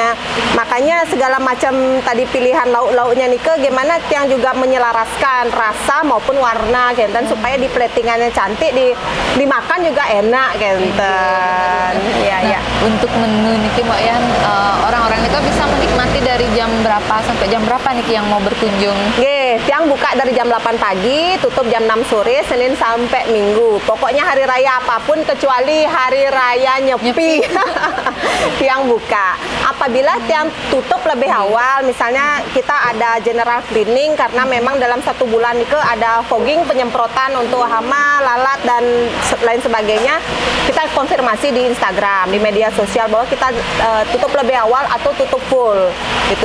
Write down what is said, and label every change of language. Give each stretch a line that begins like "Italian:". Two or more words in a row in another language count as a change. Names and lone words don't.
Indonesian: Makanya segala macam tadi pilihan lauk-lauknya nih gimana yang juga menyelaraskan rasa maupun warna kenten supaya di platingannya cantik, dimakan juga enak kenten. Ya. Untuk menu niki Mbok Yan, orang-orang itu bisa menikmati dari jam berapa sampai jam berapa niki yang mau berkunjung? Tiang buka dari jam 8 pagi, tutup jam 6 sore, Senin sampai Minggu. Pokoknya hari raya apapun kecuali hari raya Nyepi. Tiang buka. Apabila tiang tutup lebih awal, misalnya kita ada
English: general cleaning
Indonesian: karena memang dalam 1 bulan itu ada fogging, penyemprotan untuk hama, lalat dan lain sebagainya. Kita konfirmasi di Instagram, di media sosial bahwa kita tutup lebih awal atau tutup full gitu.